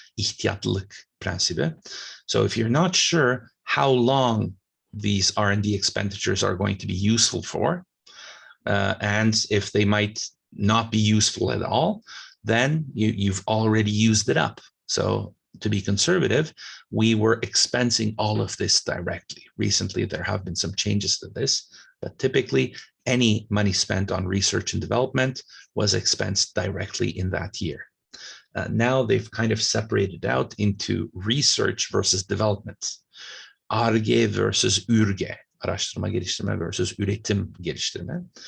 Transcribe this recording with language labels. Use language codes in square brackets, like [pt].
[tr] İhtiyatlılık prensibi. [en] So if you're not sure how long these R&D expenditures are going to be useful for, and if they might not be useful at all, then you've already used it up. So to be conservative, we were expensing all of this directly. Recently, there have been some changes to this, but typically any money spent on research and development was expensed directly in that year. Now they've kind of separated out into research versus development. [tr] Ar-Ge versus Ür-Ge, araştırma geliştirme versus üretim geliştirme.